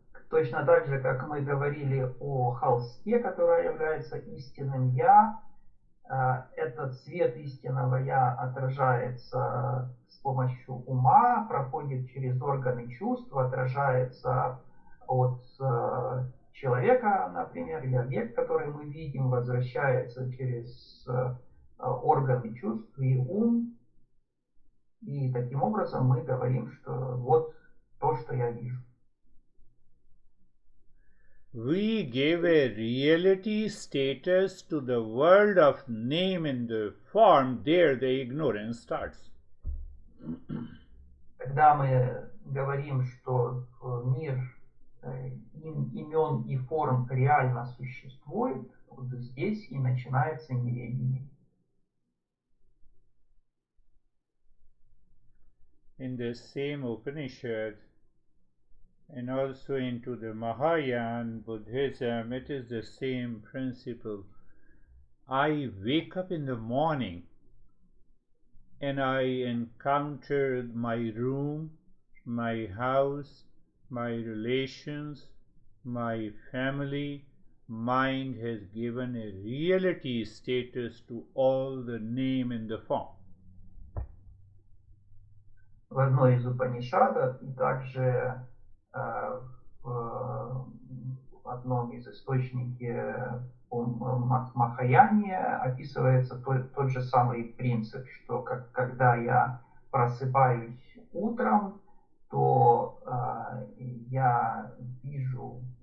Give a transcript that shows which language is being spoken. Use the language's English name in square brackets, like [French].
[Russian] Точно так же, как мы говорили о холсте, который является истинным «я», этот свет истинного «я» отражается с помощью ума, проходит через органы чувств, отражается от человека, например, или объект, который мы видим, возвращается через органы чувств и ум. И таким образом мы говорим, что вот то, что я вижу. [English] We give a reality status to the world of name and the form. There the ignorance starts. [Russian] Когда мы говорим, что мир имен и форм реально существует, вот здесь и начинается неведение. [English] In the same Upanishad, and also into the Mahayana Buddhism, it is the same principle. I wake up in the morning and I encounter my room, my house, my relations, my family. Mind has given a reality status to all the name and the form. [Russian] В одной из Упанишадов и также в одном из источников Махаяне описывается тот же самый принцип, что когда я просыпаюсь утром, то я вижу